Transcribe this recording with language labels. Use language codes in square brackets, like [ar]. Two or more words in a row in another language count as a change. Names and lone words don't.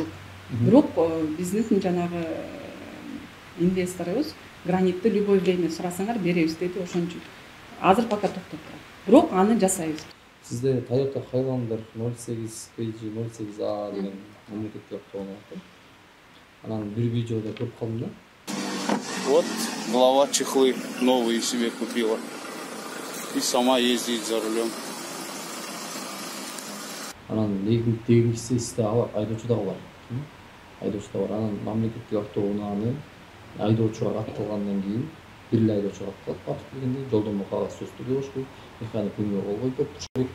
[ky] Бирок биздин жанагы инвесторубуз гранитти [ru] любой время [ky] сурасаңар беребиз деди, ошон үчүн азыр пока токтоп турат. Бирок аны жасайбыз. Сизде Toyota Highlander 08 PG 08A деген мамлекеттик автоунаа бар. Анан бир видеода көрүп калдым да. [ru] Вот глава чехлы новые себе купила. И сама ездит за рулем. [ky] Анан дегенкisi сизде айдоочу дагы бар. Айдоочу да бар. Анан мамлекеттик автоунааны айдоочуга катталгандан кийин бир эле айдоочуга катталат. Баардык дегенде жолдомо кагаз сөздү болуш керек. Механик күнгө болбойт деп туруш керек.